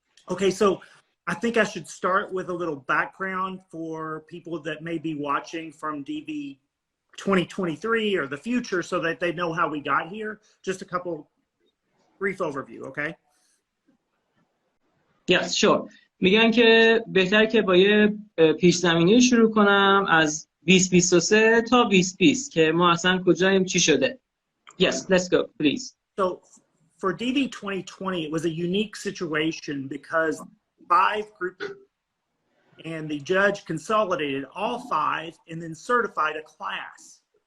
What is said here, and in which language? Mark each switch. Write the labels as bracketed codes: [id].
[en] Okay, so I think I should start with a little background for people that may be watching from DV 2023 or the future so that they know how we got here. Just a couple brief overview, okay? Yes, sure. [fa] میگن که بهتره که با یه پیش زمینه شروع کنم از 2023 تا 2020 که ما اصلا کجاییم چی شده. [en] Yes, let's go, please. So for DV 2020, it was a unique situation because 5 groups and the judge consolidated all 5 and then certified a class.